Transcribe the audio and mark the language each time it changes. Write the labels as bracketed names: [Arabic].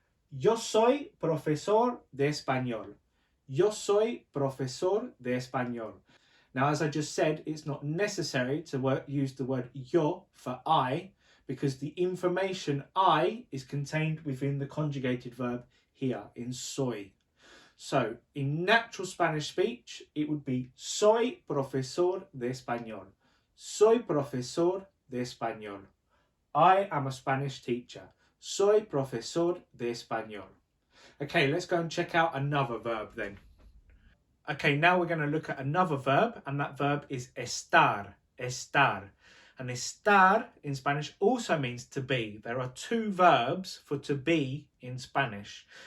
[Spanish] Yo soy profesor de español. Yo soy profesor de español. [English] Now, as I just said, it's not necessary to use the word yo for I, because the information I is contained within the conjugated verb here in soy. So, in natural Spanish speech, it would be [Spanish] soy profesor de español. Soy profesor de español. [English] I am a Spanish teacher. [Spanish] Soy profesor de español. [English] Okay, let's go and check out another verb then. Okay, now we're going to look at another verb, and that verb is estar, estar. And estar in Spanish also means to be. There are two verbs for to be in Spanish.